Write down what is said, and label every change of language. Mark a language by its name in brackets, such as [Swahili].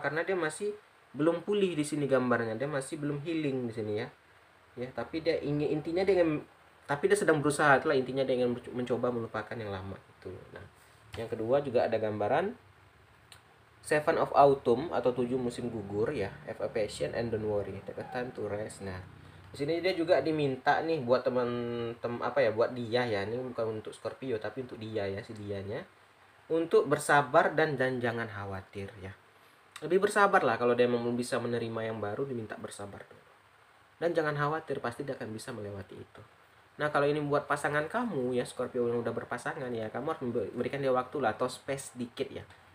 [Indonesian] Karena dia masih belum pulih di sini gambarnya, dia masih belum healing di sini ya. Ya, tapi dia ingin, intinya dia ingin, tapi dia sedang berusaha, itulah intinya, dia ingin mencoba melupakan yang lama itu. Nah, yang kedua juga ada gambaran Seven of Autumn atau 7 musim gugur ya. [English] Have a patient and don't worry, take a time to rest. [Indonesian] Nah, di sini dia juga diminta nih buat apa ya, buat dia ya. Ini bukan untuk Scorpio tapi untuk dia ya, si dianya, untuk bersabar dan jangan khawatir ya. Lebih bersabar lah, kalau dia memang bisa menerima yang baru, diminta bersabar dulu. Dan jangan khawatir, pasti dia akan bisa melewati itu. Nah, kalau ini buat pasangan kamu ya, Scorpio yang udah berpasangan ya, kamu harus memberikan dia waktu lah, atau space dikit ya.